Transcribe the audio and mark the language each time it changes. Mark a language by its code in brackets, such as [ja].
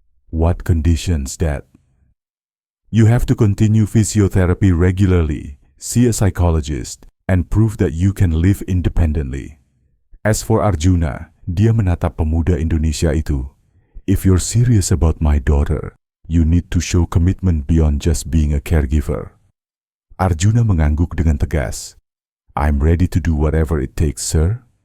[en] What conditions, Dad? You have to continue physiotherapy regularly, see a psychologist, and prove that you can live independently. As for [id] Arjuna, dia menatap pemuda Indonesia itu. [en] If you're serious about my daughter, you need to show commitment beyond just being a caregiver. [id] Arjuna mengangguk dengan tegas. [en] I'm ready to do whatever it takes, sir.